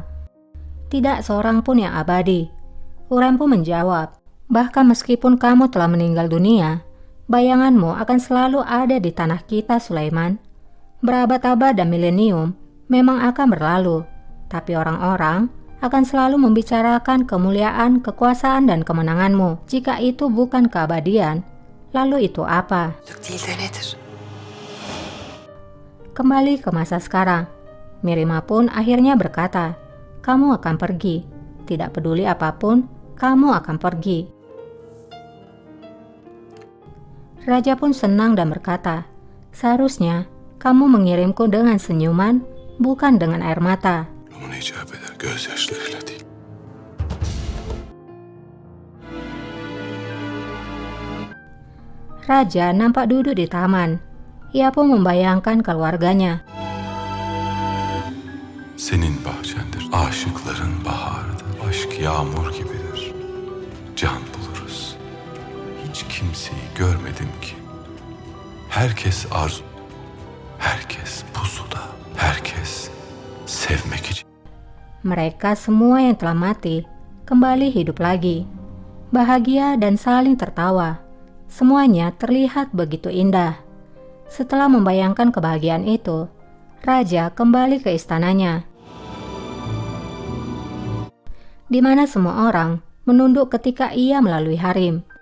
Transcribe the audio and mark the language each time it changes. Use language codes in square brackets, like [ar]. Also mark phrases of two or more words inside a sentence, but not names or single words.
[id] Tidak seorang pun yang abadi. Hurrem pun menjawab, bahkan meskipun kamu telah meninggal dunia, bayanganmu akan selalu ada di tanah kita, Sulaiman. Berabad-abad dan milenium memang akan berlalu, tapi orang-orang akan selalu membicarakan kemuliaan, kekuasaan, dan kemenanganmu. Jika itu bukan keabadian, lalu itu apa? [tr] Değil de nedir? [id] Kembali ke masa sekarang, Mirima pun akhirnya berkata, kamu akan pergi. Tidak peduli apapun, kamu akan pergi. Raja pun senang dan berkata, seharusnya kamu mengirimku dengan senyuman, bukan dengan air mata. [tr] Ama icap eder gözyaşlarıyla değil. [id] Raja nampak duduk di taman. Ia pun membayangkan keluarganya. [tr] Senin bahçendir, aşıkların baharıdır. Aşk yağmur gibidir, can buluruz. Hiç kimseyi görmedim ki. Herkes arzu, herkes pusuda, herkes sevmek için. [id] Mereka semua yang telah mati kembali hidup lagi, bahagia dan saling tertawa. Semuanya terlihat begitu indah. Setelah membayangkan kebahagiaan itu, Raja kembali ke istananya, di mana semua orang menunduk ketika ia melalui harem.